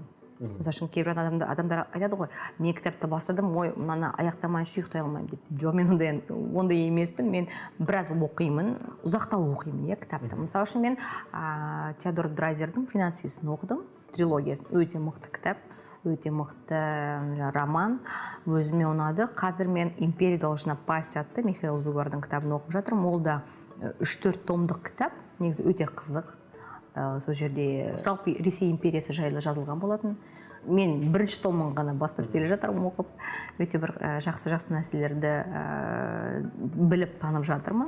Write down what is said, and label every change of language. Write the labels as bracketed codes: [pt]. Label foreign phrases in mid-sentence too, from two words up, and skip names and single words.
[kk] Мысалы үшін кейбір адамдар айтады ғой, мен кітапты бастадым, ой, мана аяқтамайынша ұйықтай алмаймын деп. Жоқ, мен ондай емеспін, мен біраз оқимын, ұзақтау оқимын кітапты. Мысалы үшін мен Теодор Драйзердің «Финансистін» оқыдым, трилогиясын. Өте мықты кітап, өте мықты роман, өзіме ұнады. Қазір мен «Империя должна пасть» атты Михаил Зугардың кітабын оқып жатырмын. Ол да 3-4 томдық кітап, негізі өте қызық. Сол жерде жалпы Ресей империясы жайлы жазылған болатын. Мен бірінші томын ғана бастап келе жатырмын оқып, өте бір жақсы нәрселерді біліп танып жатырмын.